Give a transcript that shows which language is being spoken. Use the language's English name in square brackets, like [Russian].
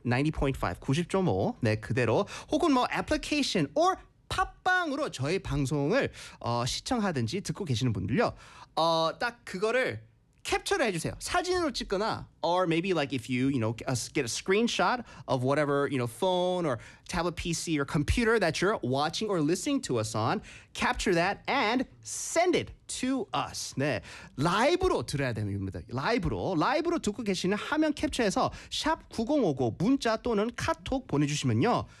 [Korean] 90.5 네 그대로 혹은 뭐 애플리케이션 or 팟빵으로 저희 방송을 시청하든지 듣고 계시는 분들요 딱 그거를 캡처를 해주세요. 사진으로 찍거나 [English] or maybe like if you, you know, get a screenshot of whatever, you know, phone or tablet PC or computer that you're watching or listening to us on, capture that and send it to us. [Korean] 네, 라이브로 들어야 됩니다. 라이브로 듣고 계시는 화면 캡처해서 샵 9050 문자 또는 카톡 보내주시면요.